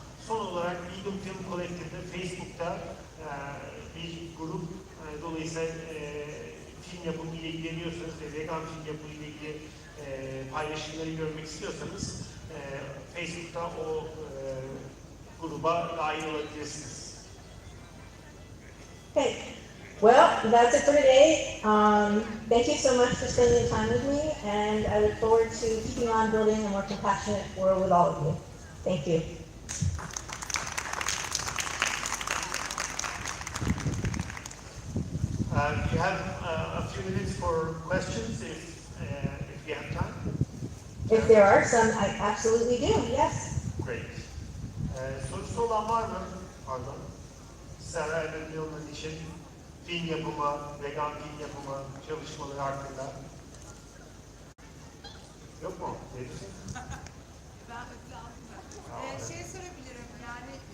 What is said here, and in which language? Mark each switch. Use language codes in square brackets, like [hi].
[tr] Son olarak Vegan Film Collective'de Facebook'ta bir grup, dolayısıyla film yapımı ile ilgileniyorsanız ve vegan film yapımı ile ilgili paylaşımları görmek istiyorsanız Facebook'ta o gruba dahil olabilirsiniz. [en] Okay, well, that's it for today. Thank you so much for spending time with me, and I look forward to keeping on building a more compassionate world with all of you. Thank you. You have a few minutes for questions if you have time. If there are some, I absolutely do, yes. Great. [tr] Sorusu olan var mı? Pardon. Sara ve Millman için film yapımı, vegan film yapımı çalışmaları hakkında. Yok mu? Ne diyorsun? Ben şey sorabilirim yani